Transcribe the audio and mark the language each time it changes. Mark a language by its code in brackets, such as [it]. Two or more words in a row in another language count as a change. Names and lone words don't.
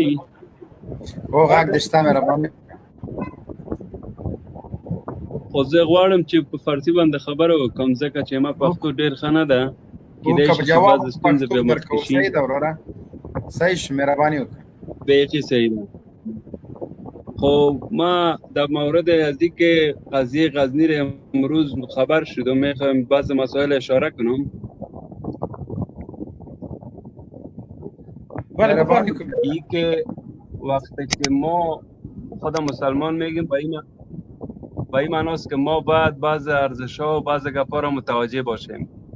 [ps] او غږ دشته مهرباني خو زه غواړم چې په فارسي باندې خبره وکړم ځکه چې ما پښتو ډېر ښه نه ده کېدای شي چې بعضې ستونزې پرې مخکې شي. صحیح ده وروره صحیح شو مهرباني وکړه. بیخي صحیح ده [fa] خب ما در مورد از که قضیه غزنی رو امروز خبر شد و میخوایم بعض مسائل اشاره کنم. این که وقتی که ما خود مسلمان میگیم با این معناست که ما باید بعض ارزش‌ها و بعض گپا را متوجه باشیم.